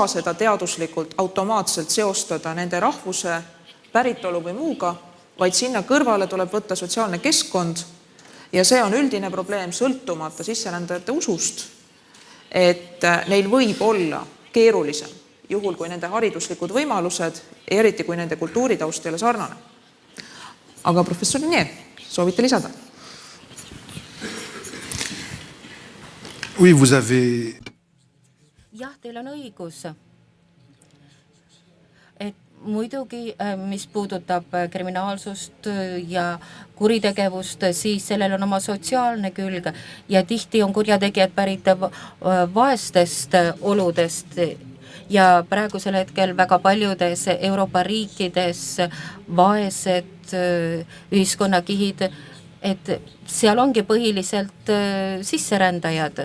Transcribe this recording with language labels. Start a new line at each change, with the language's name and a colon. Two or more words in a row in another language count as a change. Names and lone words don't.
Estonian: seda teaduslikult automaatselt seostada nende rahvuse, päritolu või muuga, vaid sinna kõrvale tuleb võtta sotsiaalne keskkond ja see on üldine probleem sõltumata sisserändajate usust, et neil võib olla keerulisem juhul, kui nende hariduslikud võimalused, eriti kui nende kultuuritaust ei ole sarnane. Aga professor Nier, soovite lisada?
French: Oui, vous avez...
Estonian: Jah, teil on õigus. Et muidugi, mis puudutab kriminaalsust ja kuritegevust, siis sellel on oma sotsiaalne külg ja tihti on kurjategijad pärit vaestest oludest ja praegusel hetkel väga paljudes Euroopa riikides vaesed ühiskonnakihid, et seal ongi põhiliselt sisserändajad.